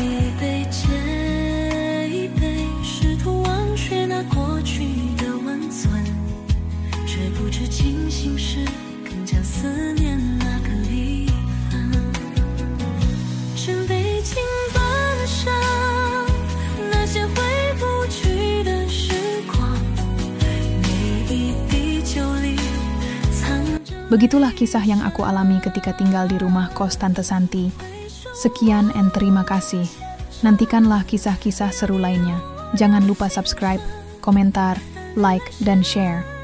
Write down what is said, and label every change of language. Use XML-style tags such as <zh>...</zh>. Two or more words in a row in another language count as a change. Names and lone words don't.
<zh>一杯接一杯，试图忘却那过去的温存，却不知清醒时更加思念那个离分。举杯敬半生，那些回不去的时光，每一滴酒里藏着。</zh> <id>Begitulah kisah yang aku alami ketika tinggal di rumah kos Tante Santi. Sekian and terima kasih. Nantikanlah kisah-kisah seru lainnya. Jangan lupa subscribe, komentar, like, dan share.</id>